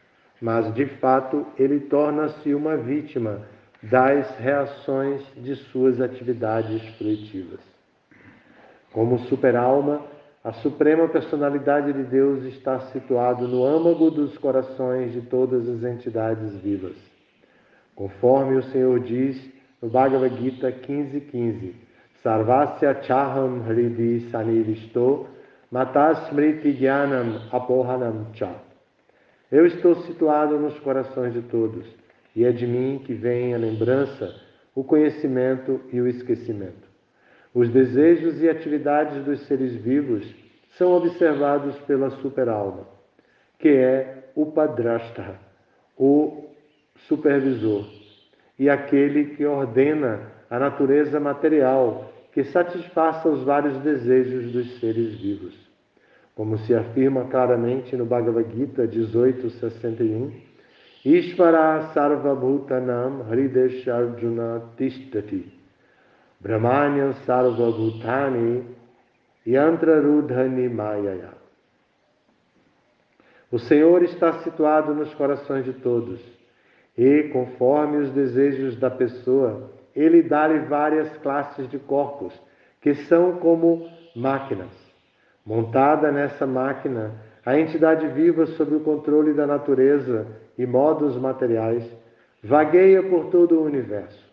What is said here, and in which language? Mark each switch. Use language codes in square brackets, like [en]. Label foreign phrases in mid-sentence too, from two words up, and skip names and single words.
[pt] Mas, de fato, ele torna-se uma vítima das reações de suas atividades fruitivas. Como super-alma, a Suprema Personalidade de Deus está situado no âmago dos corações de todas as entidades vivas. Conforme o Senhor diz no [sa] Bhagavad Gita 15:15, Sarvasya chaham hridi saniristo matasmriti jnanam apohanam cha. [pt] Eu estou situado nos corações de todos, e é de mim que vem a lembrança, o conhecimento e o esquecimento. Os desejos e atividades dos seres vivos são observados pela super-alma, que é o Padrashta, o supervisor, e aquele que ordena a natureza material que satisfaça os vários desejos dos seres vivos. Como se afirma claramente no [sa] Bhagavad Gita 18:61, Ishvara sarvabhutanam hridesh arjuna tishtati brahmanyam sarvabhutani yantrarudhani mayaya. [pt] O Senhor está situado nos corações de todos e, conforme os desejos da pessoa, Ele dá-lhe várias classes de corpos, que são como máquinas. Montada nessa máquina, a entidade viva sob o controle da natureza e modos materiais, vagueia por todo o universo.